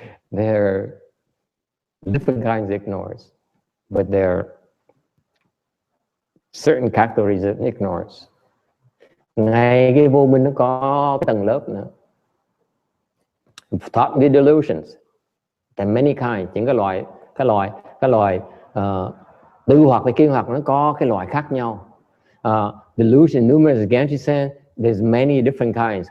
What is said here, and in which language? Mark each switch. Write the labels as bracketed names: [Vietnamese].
[English] There are different kinds of ignorance, but there are certain categories of ignorance. [Vietnamese] Ngay cái vô minh nó có cái tầng lớp nữa. [English] Thought the delusions. There are many kinds. [Vietnamese] Những cái loại tư hoặc và kiến hoặc nó có cái loại khác nhau. [English] Delusion, numerous, Ganji said, there's many different kinds.